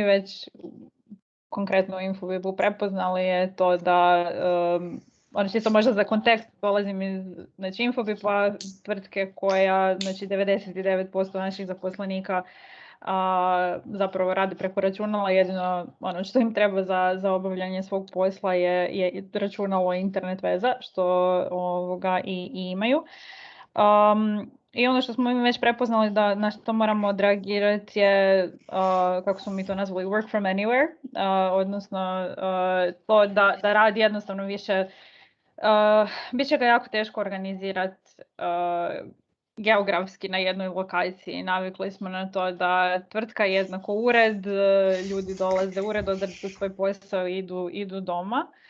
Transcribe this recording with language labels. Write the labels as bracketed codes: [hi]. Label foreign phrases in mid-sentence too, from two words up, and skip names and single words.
[hr] već konkretno u Infobibu prepoznali je to da, ono čisto možda za kontekst, dolazim iz Infobiba, tvrtke koja 99% naših zaposlenika zapravo radi preko računala, jedino ono što im treba za obavljanje svog posla je računalo i internet veza, što i imaju. I ono što smo mi već prepoznali da na što moramo odreagirati je, kako smo mi to nazvali, [en] work from anywhere, [hr] odnosno to da rad jednostavno više, bit će ga jako teško organizirati geografski na jednoj lokaciji. Navikli smo na to da tvrtka je jednako ured, ljudi dolaze u ured, odrađuju svoj posao i idu doma.